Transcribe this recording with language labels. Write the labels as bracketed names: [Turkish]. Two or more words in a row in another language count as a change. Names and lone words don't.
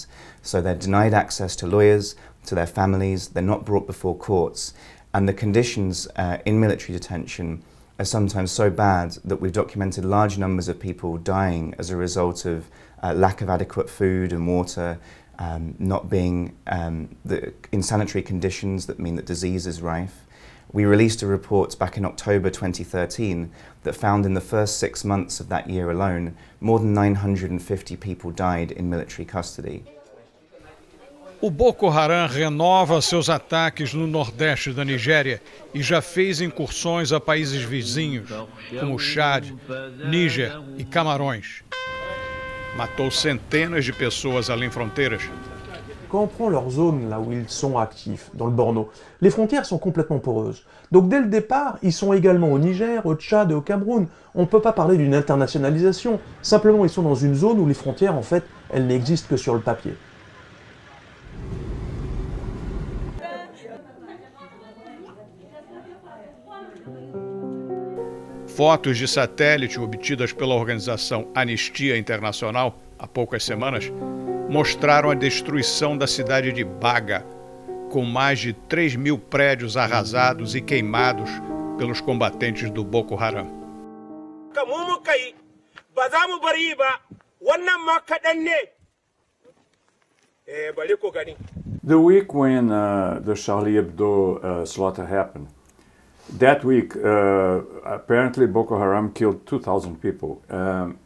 [English] So they're denied access to lawyers, to their families, they're not brought before courts, and the conditions in military detention are sometimes so bad that we've documented large numbers of people dying as a result of lack of adequate food and water, not being in sanitary conditions that mean that disease is rife. We released a report back in October 2013 that found in the first 6 months of that year alone, more than 950 people died in military custody. [Portuguese] O Boko Haram renova seus ataques no nordeste da Nigéria e já fez incursões a países vizinhos, como Chad, Níger e Camarões. Matou centenas de pessoas além fronteiras. [French] Quand on prend leur zone, là où ils sont actifs, dans le Borno, les frontières sont complètement poreuses. Donc dès le départ, ils sont également au Niger, au Tchad et au Cameroun. On ne peut pas parler d'une internationalisation. Simplement, ils sont dans une zone où les frontières, en fait, elles n'existent que sur le papier. [Portuguese] Fotos de satélite obtidas pela organização Anistia Internacional há poucas semanas mostraram a destruição da cidade de Baga, com mais de 3.000 prédios arrasados e queimados pelos combatentes do Boko Haram. [English] The week when the Charlie Hebdo slaughter happened, that week apparently Boko Haram killed 2,000 people.